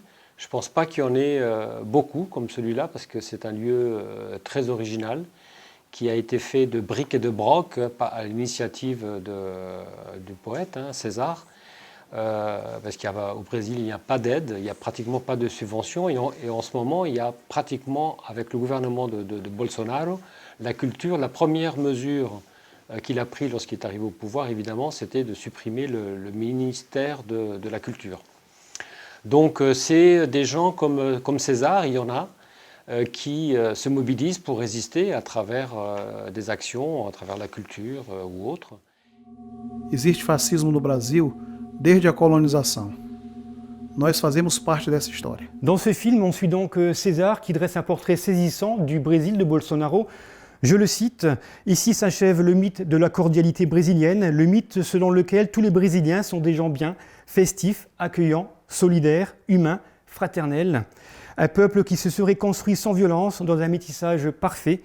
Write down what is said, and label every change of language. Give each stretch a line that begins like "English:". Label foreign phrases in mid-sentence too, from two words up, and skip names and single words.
French: Je ne pense pas qu'il y en ait beaucoup comme celui-là, parce que c'est un lieu très original, qui a été fait de briques et de broc à l'initiative du poète, César, parce qu'au Brésil, il n'y a pas d'aide, il n'y a pratiquement pas de subvention, et en ce moment, il y a pratiquement, avec le gouvernement de Bolsonaro, la culture, la première mesure qu'il a prise lorsqu'il est arrivé au pouvoir, évidemment, c'était de supprimer le ministère de la Culture. Donc c'est des gens comme César, il y en a, qui se mobilisent pour résister à travers des actions, à travers la culture ou autre.
Portuguese: Existe fascismo no Brasil desde a colonização. Nós fazemos parte dessa história.
French: Dans ce film, on suit donc César qui dresse un portrait saisissant du Brésil de Bolsonaro. Je le cite, « Ici s'achève le mythe de la cordialité brésilienne, le mythe selon lequel tous les Brésiliens sont des gens bien, festifs, accueillants, solidaires, humains, fraternels. » Un peuple qui se serait construit sans violence, dans un métissage parfait.